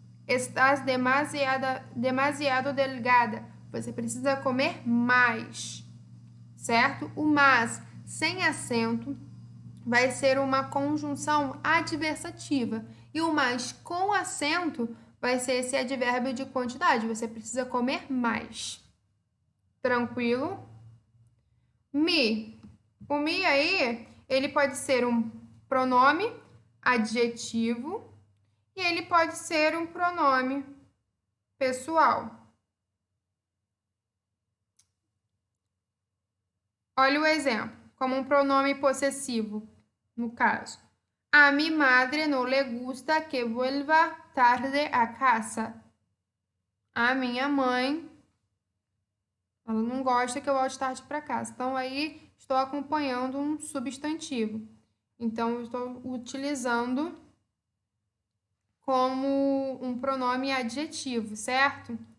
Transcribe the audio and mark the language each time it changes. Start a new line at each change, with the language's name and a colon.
Spanish: Estás demasiado delgada.
Portuguese: Você precisa comer mais. Certo? O mas sem acento vai ser uma conjunção adversativa. E o mais com acento vai ser esse advérbio de quantidade. Você precisa comer mais. Tranquilo? Mi. O mi aí, ele pode ser um pronome adjetivo e ele pode ser um pronome pessoal. Olha o exemplo, como um pronome possessivo, no caso.
Spanish: A mi madre no le gusta que vuelva tarde a casa.
Portuguese: A minha mãe, ela não gosta que eu volte tarde para casa. Então, aí, estou acompanhando um substantivo. Então, eu estou utilizando como um pronome adjetivo, certo?